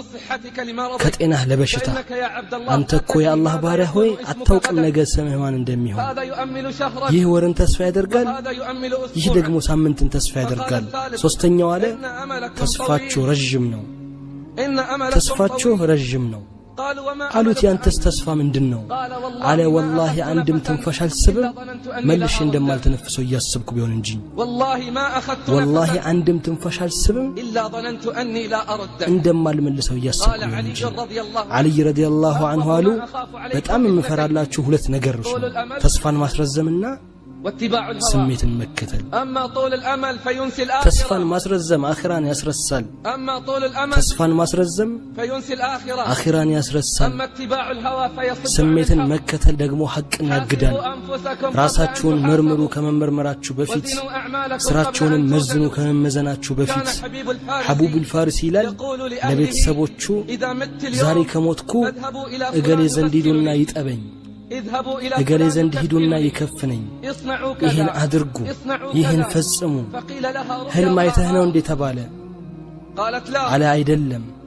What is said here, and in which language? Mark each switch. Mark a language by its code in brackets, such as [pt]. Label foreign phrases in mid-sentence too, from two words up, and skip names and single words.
[am] ከጤናህ ለበሽታ አንተ እኮ የአላህ ባሪያ ሆይ አታውቅም ነገ ሰማይ ማን እንደሚሆን ይህ ወርን ተስፋ ያደርጋል ይህ ደግሞ ሳምንትን ተስፋ ያደርጋል ሶስተኛው አለ ተስፋችሁ ረጅም ነው ተስፋችሁ ረጅም ነው አሉት ያንተስ ተስፋ ምንድነው አለ والله አንድም ትንፋሽ አልስብም መልሼ እንደማልተነፍሰው ያስብኩ ቢሆን እንጂ والله አንድም ትንፋሽ አልስብም [ar] الا ظننت اني لا ارد [am] እንደማልመልሰው ያስብኩ ቢሆን እንጂ [ar] علي رضي الله عنه [am] አሉ በጣም የምፈራላችሁ ሁለት ነገሮች ነው ተስፋን ማስረዘምና ስሜትን መከተል [ar] اما طول الامل فينسي الاخره [am] ተስፋን ማስረዘም አኺራን ያስረሳል اما [ar] طول الامل [am] ተስፋን ማስረዘም [ar] فينسي الاخره [am] አኺራን ያስረሳል [ar] اما اتباع الهوى فيصد [am] ስሜትን መከተል ደግሞ ሐቅን ያግዳል ራሳችሁን መርምሩ ከመመርመራችሁ በፊት ስራችሁን መዝኑ ከመመዘናችሁ በፊት ሐቡብ الفارس ይላል ለቤተሰቦቹ ዛሬ ከሞትኩ እገሌ ዘንድ ሂዱና ይጠበኝ እገሌ ዘንድ ሂዱና ይከፍነኝ ይሄን አድርጉ ይሄን ፈጽሙ ህልም አይተህ ነው እንዴ ተባለ አለ አይደለም